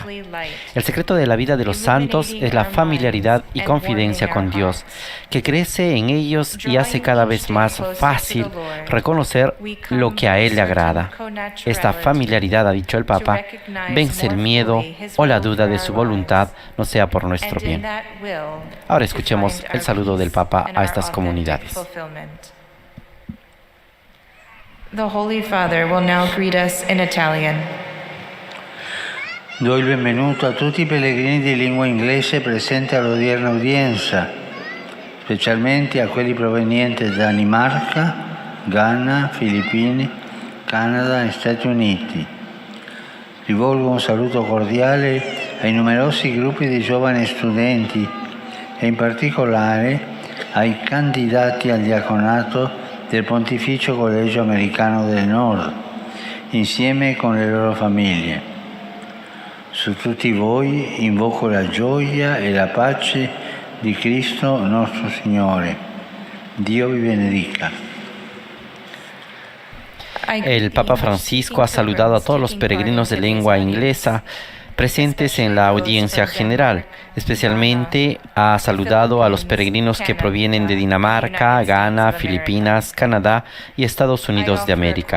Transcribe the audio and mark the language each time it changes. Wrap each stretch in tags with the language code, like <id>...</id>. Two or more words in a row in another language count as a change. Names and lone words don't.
<es>El secreto de la vida de los santos es la familiaridad y confidencia con Dios, que crece en ellos y hace cada vez más fácil reconocer lo que a Él le agrada. Esta familiaridad, ha dicho el Papa, vence el miedo o la duda de su voluntad, no sea por nuestro bien. Ahora escuchemos el saludo del Papa a estas comunidades.</es> <en>The Holy Father will now greet us in Italian.</en> <it>Do il benvenuto a tutti i pellegrini di lingua inglese presenti all'odierna udienza, specialmente a quelli provenienti da Danimarca, Ghana, Filippine, Canada e Stati Uniti. Rivolgo un saluto cordiale ai numerosi gruppi di giovani studenti e in particolare ai candidati al diaconato del Pontificio Collegio Americano del Nord, insieme con le loro famiglie. Su tutti voi invoco la gioia e la pace di Cristo nostro Signore. Dio vi benedica.</it> <es>El Papa Francisco ha saludado a todos los peregrinos de lengua inglesa presentes en la audiencia general. Especialmente ha saludado a los peregrinos que provienen de Dinamarca, Ghana, Filipinas, Canadá y Estados Unidos de América.</es>